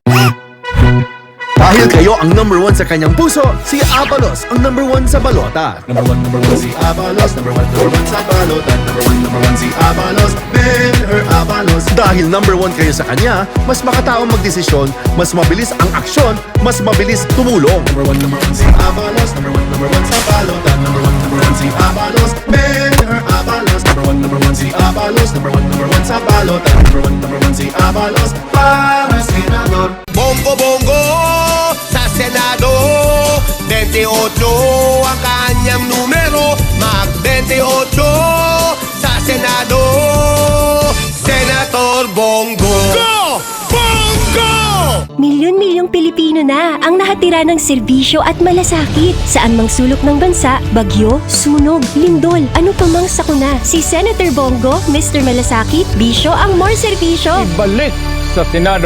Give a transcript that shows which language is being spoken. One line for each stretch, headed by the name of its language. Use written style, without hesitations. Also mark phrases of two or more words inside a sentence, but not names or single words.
Filipino: Dahil kayo ang number 1 sa kanyang puso, si Abalos ang number 1 sa balota.
English: Number one
Filipino: si Abalos.
English: Number one
Filipino: sa balota.
English: Number one
Filipino: si Abalos. Benhur Abalos. Dahil number 1 kayo sa kanya, mas makataong magdesisyon, mas mabilis ang aksyon, mas mabilis tumulong.
English: Number one
Filipino: si Abalos.
English: Number one
Filipino: sa balota.
English: Number one
Filipino: si Abalos. Benhur Abalos.
English: Number one
Filipino: si Abalos.
English: Number one
Filipino: sa balota.
English: Number one
Filipino: si Abalos. Para senador. Bongo bongo sa Senado, 28 ang kanyang numero, mag-28 sa Senado, Senator Bongo. Go! Bongo! Milyon-milyong Pilipino na ang nahatira ng serbisyo at malasakit. Saan mang sulok ng bansa, bagyo, sunog, lindol, ano pa mang sakuna. Si Senator Bongo, Mr. Malasakit, bisyo ang more serbisyo. Ibalik sa Senado.